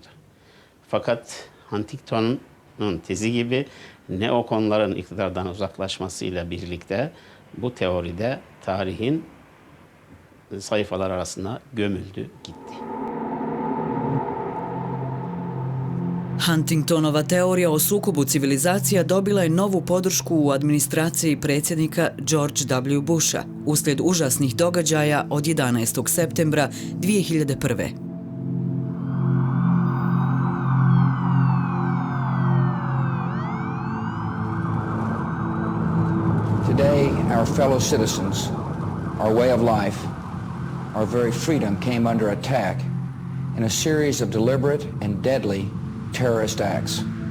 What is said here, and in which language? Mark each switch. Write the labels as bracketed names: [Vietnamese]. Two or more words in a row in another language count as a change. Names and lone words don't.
[Turkish] Fakat Huntington'un tezi gibi neokonların iktidardan uzaklaşmasıyla birlikte bu teoride tarihin sayfalar arasına gömüldü gitti. [Bosnian] Huntingtonova teorija o sukobu civilizacija dobila je novu podršku u administraciji predsjednika George W. Busha uslijed užasnih događaja od 11. septembra 2001. [English] Today, our fellow citizens, our way of life, our very freedom came under attack in a series of deliberate and deadly terrorist acts.